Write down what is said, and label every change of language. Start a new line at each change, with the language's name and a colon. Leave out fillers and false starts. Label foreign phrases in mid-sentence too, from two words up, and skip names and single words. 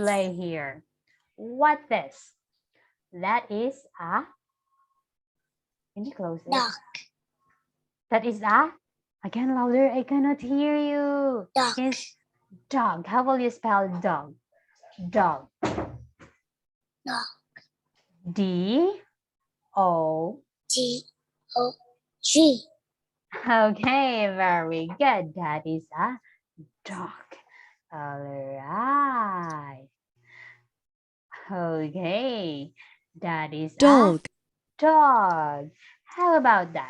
English: play here. What this? That is a, can you close it? Dog. That is a, again louder, I cannot hear you. Dog. Yes, dog. How will you spell dog? Dog. Dog. D O. G-O-G. Okay, very good. That is a dog. All right. Okay, that is Dog. a dog. How about that?